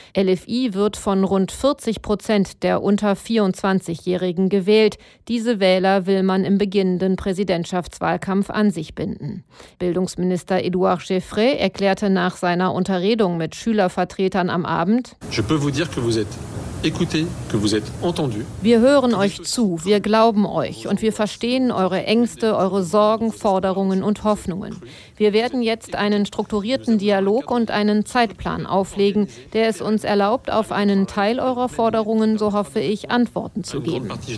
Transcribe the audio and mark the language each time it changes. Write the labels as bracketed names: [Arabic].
[German] LFI wird von rund 40% der unter 24-Jährigen gewählt. Diese Wähler will man im beginnenden Präsidentschaftswahlkampf an sich binden. Bildungsminister Edouard Geffray erklärte nach seiner Unterredung mit Schülervertretern am Abend: [French] Je peux vous dire que vous êtes écoutés, que vous êtes entendus. [German] Wir hören euch zu, wir glauben euch und wir verstehen eure Ängste, eure Sorgen, Forderungen und Hoffnungen. Wir werden jetzt einen strukturierten Dialog und einen Zeitplan auflegen, der es uns erlaubt, auf einen Teil eurer Forderungen, so hoffe ich, Antworten zu geben.